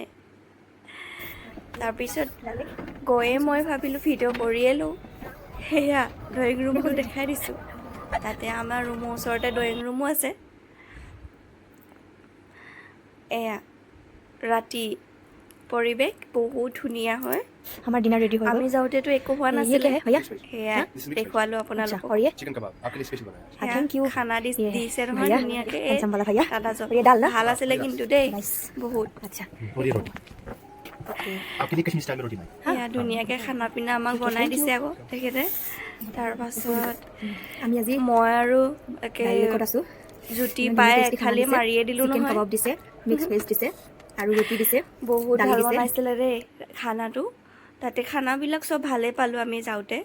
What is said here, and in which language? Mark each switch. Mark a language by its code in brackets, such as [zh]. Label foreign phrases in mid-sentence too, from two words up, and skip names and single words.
[as] তাৰপিছত গৈয়ে মই ভাবিলোঁ ভিডিঅ' কৰিয়ে লওঁ। সেয়া ড্ৰয়িং ৰুমটো দেখাই দিছোঁ। তাতে আমাৰ ৰুমৰ ওচৰতে ড্ৰয়িং ৰুমো আছে। এয়া ৰাতি পৰিৱেশ বহুত ধুনীয়া হয়। [hi] हमारा डिनर रेडी होगा। [as] আমি যাওঁতেতো একো হোৱা [hi] ये [as] নাছিলে। [hi] क्या है भैया? [as] সেয়া দেখুৱালোঁ [hi] अच्छा, [as] আপোনালোকক। [hi] और ये चिकन कबाब आपके लिए स्पेशल बनाया है। [as] সেয়া [en] thank you. [as] খানা [hi] ये [as] দিছে নহয় [hi] भैया [as] ধুনীয়াকৈ। [hi] हैंडसम वाला भैया। [as] দাদাজন [hi] और ये दाल ना? [as] ভাল আছিলে কিন্তু দেই नाइस। বহুত। [hi] अच्छा और ये रोटी ओके। आपके लिए कश्मीर स्टाइल में रोटी बनाई [as] সেয়া ধুনীয়াকৈ খানা পিনা আমাক বনাই দিছে আকৌ তেখেতে। তাৰপাছত আমি আজি মই আৰু একে ডাল লেকত আছো। জুতি ইমান পাই ধুনীয়া tasty খানা খালি দিছে। মাৰিয়ে দিলোঁ চিকেন নহয়। কাবাব দিছে, মিক্স ভেজ দিছে আৰু ৰুটি দিছে, বহুত দালি ভাল দিছে। বনাইছিলে দেই খানাটো। তাতে খানাবিলাক চব ভালেই পালোঁ আমি যাওঁতে।